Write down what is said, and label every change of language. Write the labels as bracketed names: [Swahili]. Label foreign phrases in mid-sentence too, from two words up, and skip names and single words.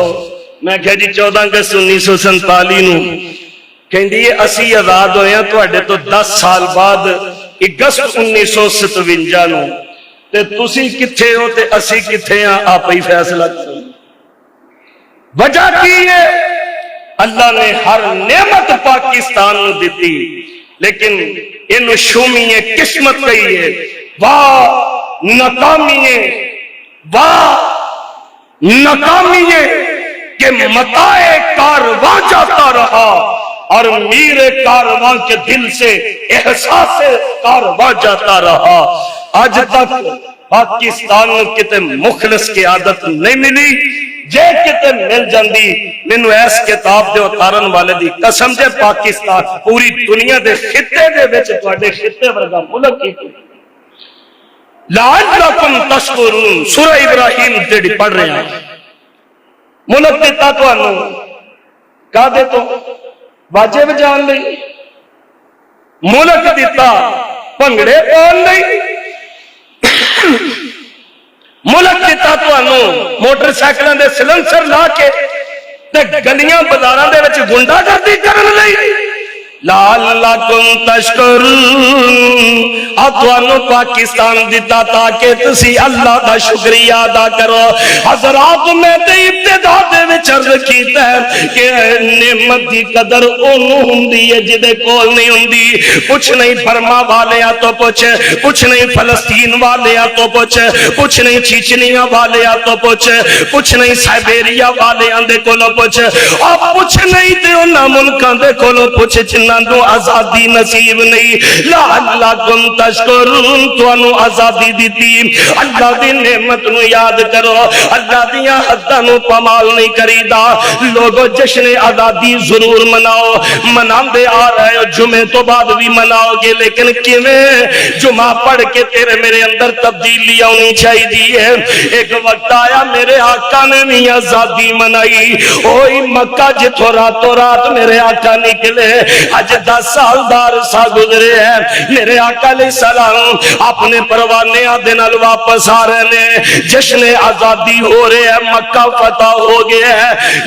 [Punjabi] میں کہا جی 14 اگست 1947 نو۔ کہندی ہے اسی آزاد ہوئے ہیں تواڈے تو 10 سال بعد اگست 1957 نو، تے تسی کتھے ہو تے اسی کتھے ہاں، آپ ہی فیصلہ کرو۔ وجہ کی ہے اللہ نے ہر نعمت پاکستان نو دیتی، لیکن انو شومی قسمت کہی ہے، واہ ناکامی ہے، واہ ناکامی ہے [Urdu] کہ متاع کارواں جاتا رہا [Punjabi] اور میر کارواں کے دل سے احساس کارواں جاتا رہا۔ [Urdu] آج تک پاکستان میں کتے مخلص کی عادت نہیں ملی، [Punjabi] جے کتے مل جاندی مینوں ایس کتاب دے اتارن والے دی قسم دے، پاکستان پوری دنیا دے خطے دے وچ تواڈے خطے ورگا ملک ہی [Arabic] لعلکم تشکرون، [Punjabi] سورہ ابراہیم جڑی پڑھ رہے ہیں۔ ملک دیتا تانوں کا دے تو واجب جان لئی، ملک دیتا بھنگڑے پاؤن لئی، ملک دیتا تانوں موٹر سائیکلاں دے سلنسر لا کے تے گلیاں بازاراں دے وچ گنڈا گردی کرن لئی۔ [Arabic] لعلکم تشکرون، [Punjabi] تانوں پاکستان دیتا تاکہ تسی اللہ دا شکریہ ادا کرو۔ حضرات میں تے ابتدا دے وچ عرض کیتا ہے کہ نعمت دی قدر اونوں ہوندی ہے جدے کول نہیں ہوندی۔ کچھ نہیں برما والیاں تو پوچھ، کچھ نہیں فلسطین والیاں تو پوچھ، کچھ نہیں چیچنیا والیاں تو پوچھ، کچھ نہیں سائبیریا والیاں دے کولوں پوچھ، اور کچھ نہیں تے انہاں ملکاں دے کولوں پوچھ جنہاں نوں آزادی نصیب نہیں۔ [Arabic] لعلکم تشکرون، [Punjabi] تانوں آزادی دیتی، اللہ دی نعمت نو یاد کرو، اللہ دیاں حداں نو پامال نہیں کریدا۔ لوگو جشن آزادی ضرور مناؤ، مناندے آ رہے ہو، جمعے تو بعد بھی مناؤ گے، لیکن کیویں جمعہ پڑھ کے تیرے میرے اندر تبدیلی آنی چاہیے۔ ایک وقت آیا میرے آقا نے بھی آزادی منائی، اوہی مکہ جتھوں راتوں رات میرے آقا نکلے، آج 10 سال دا عرصہ گزرے ہیں، میرے آقا [Arabic] علیہ السلام [Punjabi] اپنے پروانے دے نال واپس آ رہے ہیں، جشن آزادی ہو رہے ہیں، مکہ فتح ہو گیا ہے۔